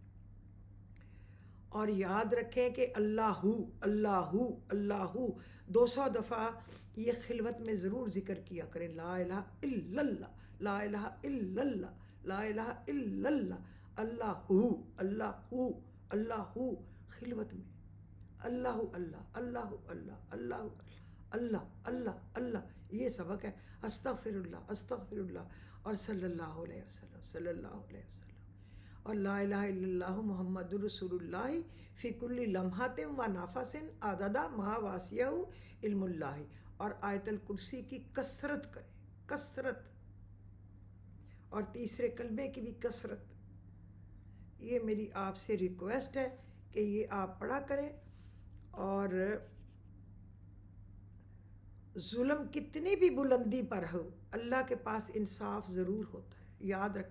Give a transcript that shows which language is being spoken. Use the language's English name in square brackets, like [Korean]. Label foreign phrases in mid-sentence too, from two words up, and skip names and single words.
[Urdu] اور یاد رکھیں کہ اللہ اللہ اللہ 200 دفعہ یہ خلوت میں ضرور ذکر کیا کریں، [Arabic] لا الہ الا اللہ، لا الہ الا اللہ، لا الہ الا اللہ، [Urdu] اللہ اللہ اللہ خلوت میں، اللہ اللہ اللہ اللہ اللہ اللہ اللہ اللہ، یہ سبق ہے۔ [Arabic] استغفر اللہ اور صلی اللہ علیہ وسلم صلی اللہ علیہ وسلم، اور لا الہ الا اللہ محمد رسول اللہ فی کل لمحۃ و نفس عدد ما واسعہ علم اللہ، [Urdu] اور آیت الکرسی کی کثرت کریں، کثرت، اور تیسرے کلمے کی بھی کثرت۔ یہ میری آپ سے ریکویسٹ ہے کہ یہ آپ پڑھا کریں۔ اور ظلم کتنی بھی بلندی پر ہو اللہ کے پاس انصاف ضرور ہوتا ہے، یاد رکھیں۔